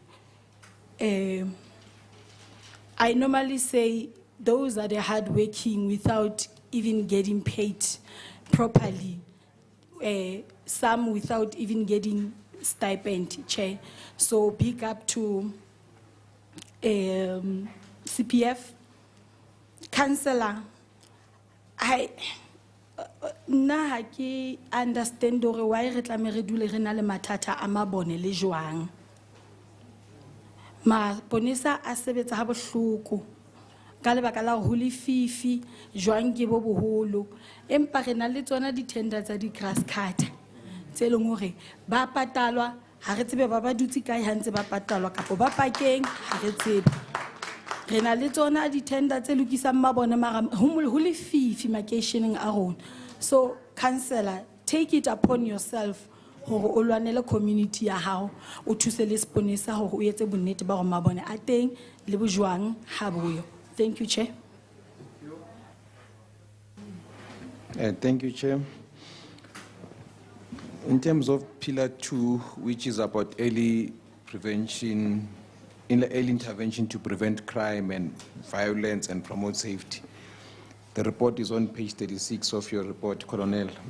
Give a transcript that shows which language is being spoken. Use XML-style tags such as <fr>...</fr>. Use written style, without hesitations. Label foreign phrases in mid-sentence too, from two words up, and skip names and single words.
<en>I normally say those are the hardworking without even getting paid properly, some without even getting stipend, Chair. So big up to CPF. Councillor,</en> <st>nna ha ke understand hore why re tlameha re dule re na le mathata a mabone le jwang. Maponesa a sebetsa ha bohloko ka lebaka la hore ho lefifi jwang ke bo boholo, empa re na le tsona di-tender tsa</st> <en>di-grass cutter</en> <st>tse leng hore ba patalwa ha re tsebe ba dutse kae ha ntse ba patalwa kapo ba pakeng ha re tsebe. Re na le tsona di-tender tse lokisang mabone mara ho lefifi makeisheneng a rona.</st> <en>So councillor, take it upon yourself</en> <st>hore o lwanele community ya hao, o thuse le seponesa hore o etse bonnete ba hore mabone a teng le bojwang ha boyo.</st> <en>Thank you, Chair. Thank you, Chair. In terms of Pillar 2, which is about early prevention, early intervention to prevent crime and violence and promote safety, the report is on page 36 of your report, Colonel.</en>